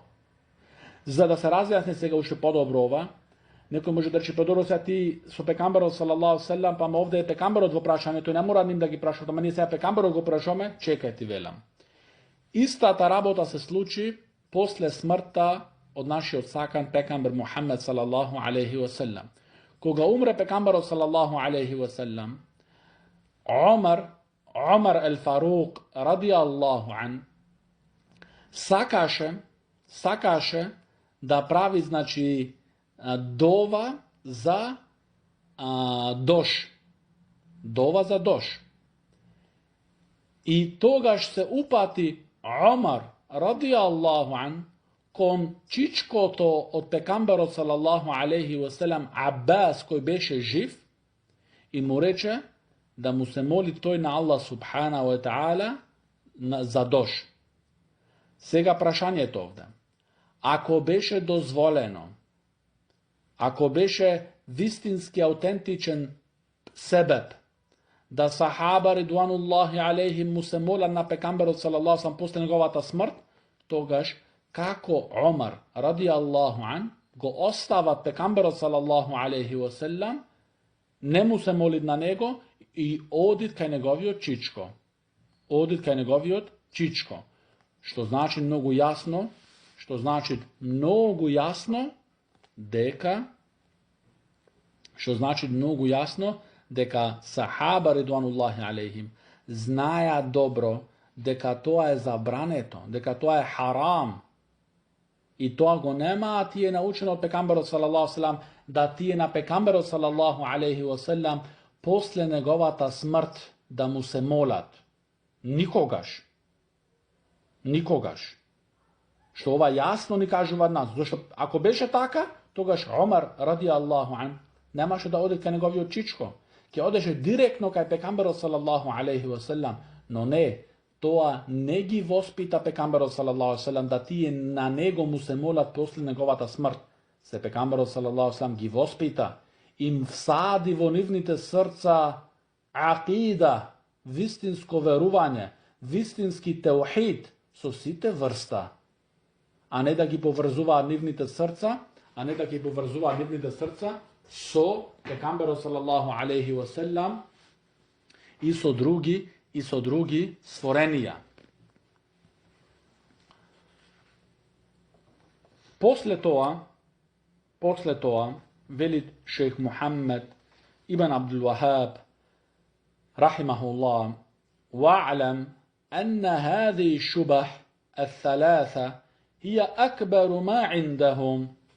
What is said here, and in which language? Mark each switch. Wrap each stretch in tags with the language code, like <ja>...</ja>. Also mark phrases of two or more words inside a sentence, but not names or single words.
<mk>За да се разјасни сега уште подобро ова, некој може да рече подобро сега ти со пекамберот</mk> <ar>صلى الله سلم,</ar> <mk>па овде е пекамберот во прашањето, не мора ним да ги прашат, ама ние сега пекамберот го прашаме, чекај ти велам. Истата работа се случи после смртта од нашиот сакан пекамбер Мухаммед</mk> <ar>صلى الله عليه وسلم.</ar> <mk>Кога умре пекамберот</mk> <ar>صلى الله عليه وسلم,</ar> <mk>Омар ел-Фарук</mk> <ar>رضي الله عن</ar> <mk>сакаше да прави значи дова за дош. Дова за дош. И тогаш се упати Омар</mk> <ar>رضي الله عن</ar> <mk>кон чичкото од пекамберот</mk> <ar>صلى الله عليه وسلم</ar> <mk>Аббас кој беше жив и му рече да му се моли тој на Аллах</mk> <ar>سبحانه وتعالى</ar> <mk>за дош. Сега прашањето овде. Ако беше дозволено, ако беше вистински аутентичен себеб да</mk> <ar>صحابة رضوان الله عليهم</ar> <mk>му се молат на пекамберот</mk> <ar>صلى الله عليه وسلم</ar> <mk>после неговата смрт, тогаш како Омар</mk> <ar>رضي الله عن</ar> <mk>го остават пекамберот</mk> <ar>صلى الله عليه وسلم,</ar> <mk>не му се молит на него и одит кај неговиот чичко. Што значи многу јасно дека</mk> <ar>صحابة رضوان الله عليهم</ar> <mk>знаеа добро дека тоа е забрането, дека тоа е харам. И тоа го немаа тие научено од пекамберот</mk> <ar>صلى الله عليه وسلم,</ar> <mk>да тие на пекамберот</mk> <ar>صلى الله عليه وسلم</ar> <mk>после неговата смрт да му се молат. Никогаш. Што ова јасно ни кажува нас. Зашто ако беше така, тогаш Омар</mk> <ar>رضي الله عن</ar> <mk>немаше да оди кај неговиот чичко. Ќе одеше директно кај пекамберот</mk> <ar>صلى الله عليه وسلم,</ar> <mk>но не, тоа не ги воспита пекамберот</mk> <ar>صلى الله عليه وسلم</ar> <mk>да тие на него му се молат после неговата смрт. Се пекамберот</mk> <ar>صلى الله عليه وسلم</ar> <mk>ги воспита, им всади во нивните срца акида, вистинско верување, вистински теухид со сите врста, а не да ги поврзуваат нивните срца, со пекамберот</mk> <ar>صلى الله عليه وسلم</ar> <mk>и со други и со други створенија. После тоа, вели</mk> <ar>šejh Muhammed ibn Abdul Wahhab, rahimahullah, واعلم أن هذه شبه الثلاثة هي أكبر ما عندهم.</ar>